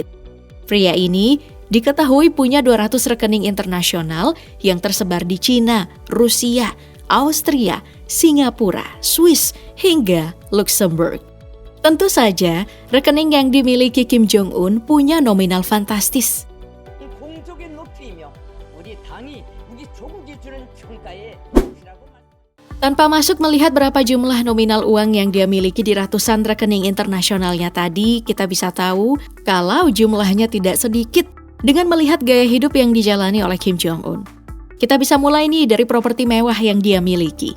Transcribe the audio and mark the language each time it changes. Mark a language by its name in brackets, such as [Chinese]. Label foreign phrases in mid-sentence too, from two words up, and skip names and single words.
[Indonesian] Pria ini diketahui punya 200 rekening internasional yang tersebar di Cina, Rusia, Austria, Singapura, Swiss, hingga Luxembourg. Tentu saja, rekening yang dimiliki Kim Jong-un punya nominal fantastis. [Korean] 공적인 높이이며 우리 당이 우리 조국이 주는 평가에 [Indonesian] Tanpa masuk melihat berapa jumlah nominal uang yang dia miliki di ratusan rekening internasionalnya tadi, kita bisa tahu kalau jumlahnya tidak sedikit dengan melihat gaya hidup yang dijalani oleh Kim Jong-un. Kita bisa mulai nih dari properti mewah yang dia miliki.